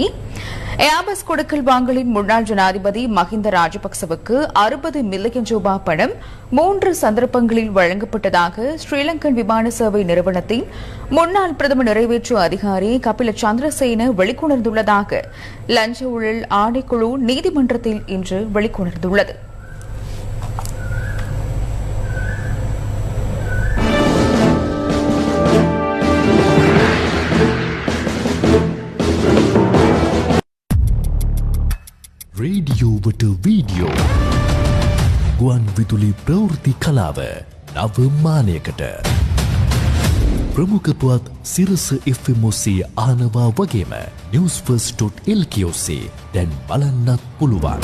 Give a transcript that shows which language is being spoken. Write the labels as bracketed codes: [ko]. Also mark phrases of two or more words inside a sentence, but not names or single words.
[ta] ஏஆபஸ் கொடுக்கல் வாங்கலின் முன்னாள் ஜனாதிபதி மஹிந்த ராஜபக்சவுக்கு 60 மில்லியன் ரூபாய் பணம் 3 சந்தர்ப்பங்களில் வழங்கப்பட்டதாக ஸ்ரீலங்கன் விமான சேவை நிறுவனத்தின் முன்னாள் பிரதமர் நிறைவேற்று அதிகாரி கபில சந்திரசேன வெளிக்கொணர்ந்துள்ளதாக லஞ்ச ஊழல் ஆணைக்குழு நீதிமன்றத்தில் இன்று வெளிக்கொணர்ந்துள்ளது. [si] රේඩියෝවට වීඩියෝ ගුවන් විදුලි ප්‍රවෘත්ති කලාව නව මානයකට ප්‍රමුඛ පුවත් සිරස FM ඔස්සේ ආනවා වගේම newsfirst.lk ඔස්සේ දැන් බලන්නත් පුළුවන්.